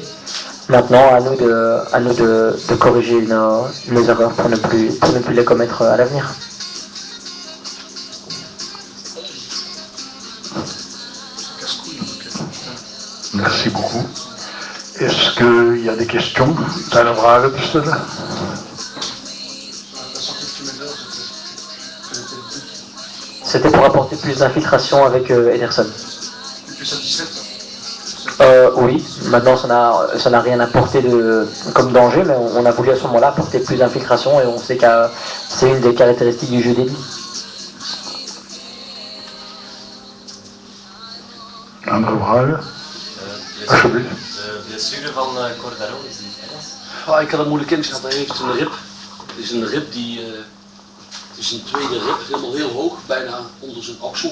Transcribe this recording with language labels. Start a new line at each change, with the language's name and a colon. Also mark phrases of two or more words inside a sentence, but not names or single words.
French: Maintenant, à nous de corriger nos erreurs pour ne plus les commettre à l'avenir. Merci beaucoup. Est-ce qu'il y a des questions?
Dutch: Zijn er vragen te stellen?
French: C'était pour apporter plus d'infiltration avec Ederson. Oui, maintenant ça n'a rien apporté comme danger, mais on a voulu à ce moment-là apporter plus d'infiltration et on sait que c'est une des caractéristiques du jeu d'élite.
Dutch: Andere vragen? Alsjeblieft. De blessure van Cordaro is die erg? Ik had een moeilijk kind gehad, hij heeft een rib. Het is een rib die, het is een tweede rib, helemaal heel hoog, bijna onder zijn oksel.